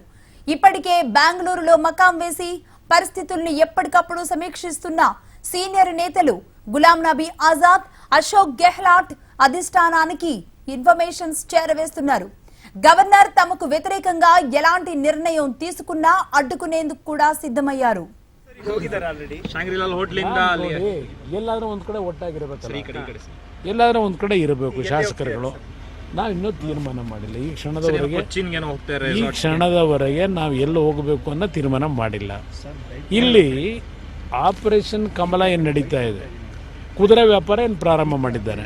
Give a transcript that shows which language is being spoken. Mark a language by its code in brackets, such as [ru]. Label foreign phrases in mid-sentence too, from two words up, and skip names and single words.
[te] ఇప్పటికే బెంగళూరులో మకాం వేసి పరిస్థితుల్ని ఎప్పటికప్పుడు సమీక్షిస్తున్న సీనియర్ నేతలు గులాం నబీ ఆజాద్, అశోక్ గెహ్లాట్ అధిష్టానానికి ఇన్ఫర్మేషన్స్ చేరవేస్తున్నారు. గవర్నర్ తమకు వ్యతిరేకంగా ఎలాంటి నిర్ణయం తీసుకున్నా అడ్డుకునేందుకు కూడా సిద్ధమయ్యారు. [kn] ಎಲ್ಲಾದ್ರೂ ಒಂದ್ ಕಡೆ ಇರಬೇಕು ಶಾಸಕರುಗಳು. ನಾವಿನ್ನೂ ತೀರ್ಮಾನ ಮಾಡಿಲ್ಲ. ಈ ಕ್ಷಣದವರೆಗೆ ನಾವು ಎಲ್ಲಿ ಹೋಗಬೇಕು ಅನ್ನೋ ತೀರ್ಮಾನ ಮಾಡಿಲ್ಲ. ಇಲ್ಲಿ ಆಪರೇಷನ್ ಕಮಲ ಏನು ನಡೀತಾ ಇದೆ, ಕುದುರೆ ವ್ಯಾಪಾರ ಏನು ಪ್ರಾರಂಭ ಮಾಡಿದ್ದಾರೆ.